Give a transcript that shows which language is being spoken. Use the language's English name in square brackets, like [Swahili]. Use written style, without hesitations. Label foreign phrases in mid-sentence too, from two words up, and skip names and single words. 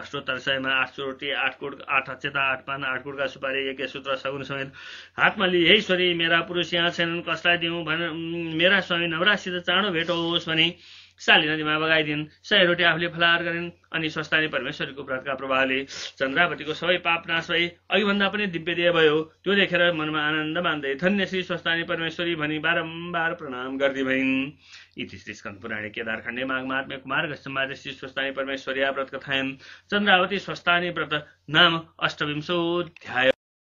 [Nepali] अष्टोत्तर 8 चोटी 8 कुड 8 अक्षता 8 पान 8 कुडका सुपारी यज्ञ सूत्र सगुन समेत हातमा लिए हे ईश्वरी, मेरा पुरुष यहाँ छैनन्, कसलाई दिउँ मेरा स्वामी नवराजसित चाँडो भेट होस् भनी शाली नदीमा बगाइदिन्। 100 रोटी आफूले फलाहार गरिन् अनि स्वस्तानी परमेश्वरीको व्रतका प्रभावले चन्द्रावतीको सबै पाप नाश भई अघिभन्दा पनि दिव्य देह भयो। त्यो देखेर मनमा आनन्द मान्दै धन्य श्री स्वस्तानी परमेश्वरी भनी बारम्बार प्रणाम गर्दै भइन्। [Sanskrit] इति श्री स्कन्द पुराणे केदारखण्डे माघ महात्म्य कुमार गस्यमादि श्री स्वस्तानी परमेश्वरी व्रत कथायन्। [Nepali] चन्द्रावती स्वस्तानी व्रत नाम 28 अध्याय।